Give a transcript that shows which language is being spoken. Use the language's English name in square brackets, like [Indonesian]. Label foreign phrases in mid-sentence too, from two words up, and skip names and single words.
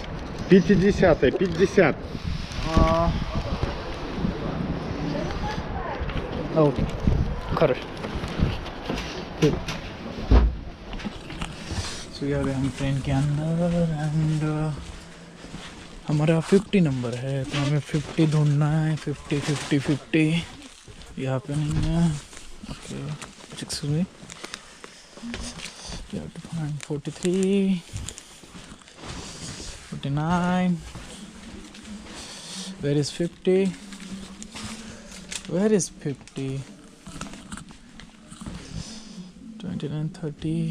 [Hindi] 50. ओके, खरश। सो ये आ गए हम ट्रेन के अंदर एंड हमारा 50 नंबर है, तो हमें 50 ढूंढना है। 50 यहाँ पे नहीं है। [English] okay, excuse me, you have to find 43, 49. Where is 50? Where is 50? 29, 30.